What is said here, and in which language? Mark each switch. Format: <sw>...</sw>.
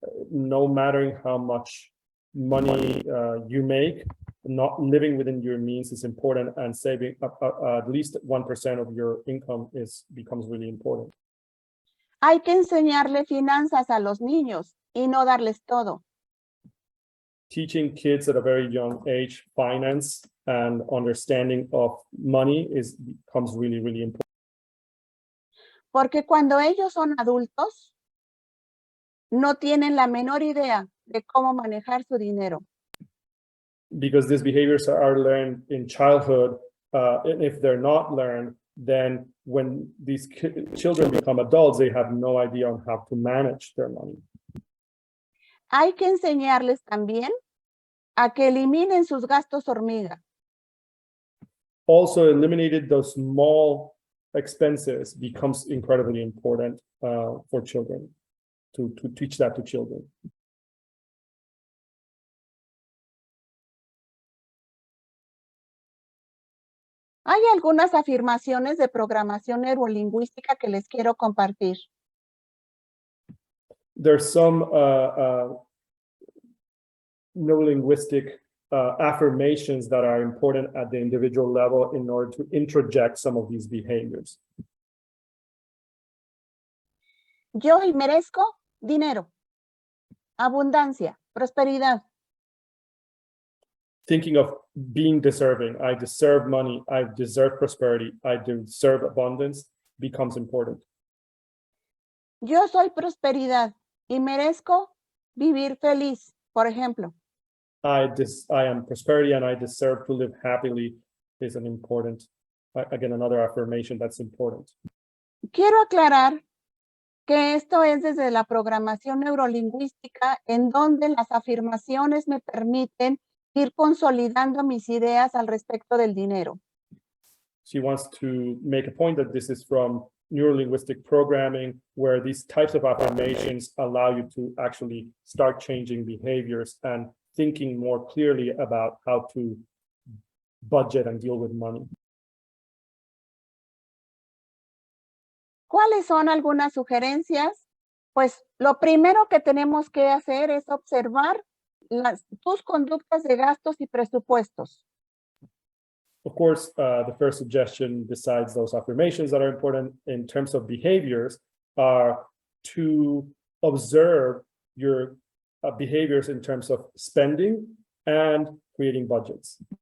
<en>No matter how much money you make, not living within your means is important, and saving at least 1% of your income becomes really important.</en> <es>Hay que enseñarle finanzas a los niños y no darles todo.</es> <en>Teaching kids at a very young age finance and understanding of money becomes really, really important.</en> <es>Porque cuando ellos son adultos, no tienen la menor idea de cómo manejar su dinero.</es> <en>Because these behaviors are learned in childhood, and if they're not learned, then when these children become adults, they have no idea on how to manage their money.</en> <es>Hay que enseñarles también a que eliminen sus gastos hormiga.</es> <en>Also, eliminated those small expenses becomes incredibly important for children, to teach that to children.</en> <es>Hay algunas afirmaciones de programación neurolingüística que les quiero compartir.</es> <en>There's some neurolinguistic affirmations that are important at the individual level in order to introject some of these behaviors.</en> <es>Yo merezco dinero, abundancia, prosperidad.</es> <en>Thinking of being deserving, I deserve money, I deserve prosperity, I deserve abundance becomes important.</en> <es>Yo soy prosperidad y merezco vivir feliz, por ejemplo.</es> <en>I am prosperity and I deserve to live happily is an important, again, another affirmation that's important.</en> <es>Quiero aclarar que esto es desde la programación neurolingüística, en donde las afirmaciones me permiten ir consolidando mis ideas al respecto del dinero.</es> <en>She wants to make a point that this is from neurolinguistic programming, where these types of affirmations allow you to actually start changing behaviors and thinking more clearly about how to budget and deal with money.</en> <es>¿Cuáles son algunas sugerencias? Pues lo primero que tenemos que hacer es observar tus conductas de gastos y presupuestos.</es> <en>Of course, the first suggestion, besides those affirmations that are important in terms of behaviors, are to observe your behaviors in terms of spending and creating budgets.</en>